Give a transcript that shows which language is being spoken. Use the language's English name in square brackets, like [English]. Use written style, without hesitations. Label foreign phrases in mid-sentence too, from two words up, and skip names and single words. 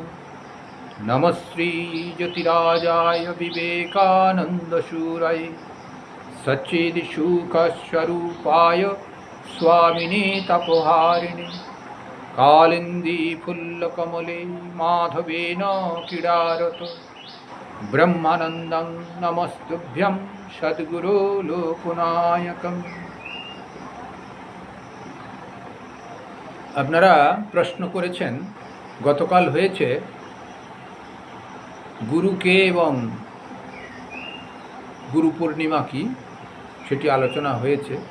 [Sanskrit] नमः श्रीज्योतिराजाय विवेकानन्दशूराय सच्चिदसुखस्वरूपाय स्वामिने तपोहारिणे कालिन्दी फुल्लकमले माधवेन क्रीडारत ब्रह्मानन्दं नमस्तुभ्यं सद्गुरो लोकनायकम्। [Bangla] আপনারা প্রশ্ন করেছেন গতকাল হয়েছে গুরুকে এবং গুরু পূর্ণিমা কি, সেটি আলোচনা হয়েছে।